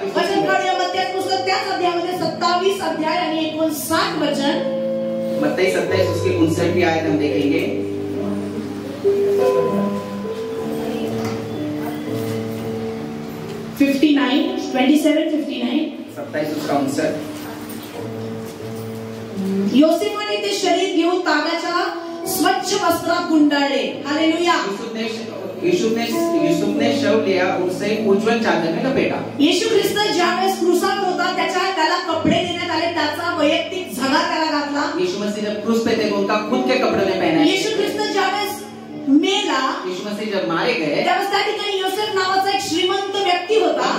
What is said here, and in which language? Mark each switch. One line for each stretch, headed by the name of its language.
Marathi: वचन काढूया मत्ती पुस्तक त्याच अध्यायामध्ये 27 अध्याय आणि 59 वचन.
Hindi: मत्ती 27 उसकी 59वीं आयत हम देखेंगे. $59 27:59. 27 उसका 59.
Marathi: योसेफाने ते शरीर घेऊन तागाच्या स्वच्छ वस्त्रात गुंडाळले. हालेलुया.
Hindi: यूसुफ ने शव लिया, उसे उज्जवल चादर में लपेटा.
Marathi: येशू ख्रिस्त ज्यावेळेस क्रूसावर होता त्याला कपडे देण्यात आले, त्याचा वैयक्तिक झगा त्याला घातला.
Hindi: यीशु मसीह जब क्रूस पे थे उनका खुद के कपड़े में पहना.
Marathi: येशू ख्रिस्त ज्यावेळेस मेला,
Hindi: यीशु मसीह जब मारे गए
Marathi: त्यावेळेस त्या ठिकाणी योसेफ नावाचा एक श्रीमंत व्यक्ती होता